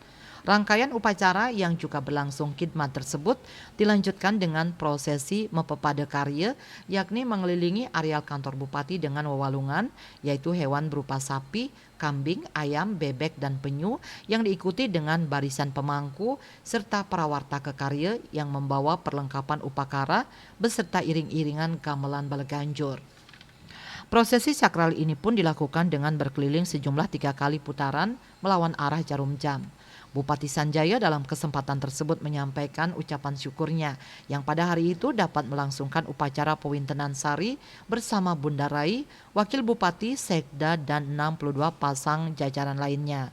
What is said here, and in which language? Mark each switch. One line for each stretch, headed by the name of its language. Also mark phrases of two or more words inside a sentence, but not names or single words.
Indonesian: Rangkaian upacara yang juga berlangsung khidmat tersebut dilanjutkan dengan prosesi mepepada karya, yakni mengelilingi areal kantor bupati dengan wewalungan, yaitu hewan berupa sapi, kambing, ayam, bebek, dan penyu yang diikuti dengan barisan pemangku serta prawarta kekarya yang membawa perlengkapan upakara beserta iring-iringan gamelan Baleganjur. Prosesi sakral ini pun dilakukan dengan berkeliling sejumlah 3 kali putaran melawan arah jarum jam. Bupati Sanjaya dalam kesempatan tersebut menyampaikan ucapan syukurnya yang pada hari itu dapat melangsungkan upacara pewintenan sari bersama Bunda Rai, Wakil Bupati, Sekda, dan 62 pasang jajaran lainnya.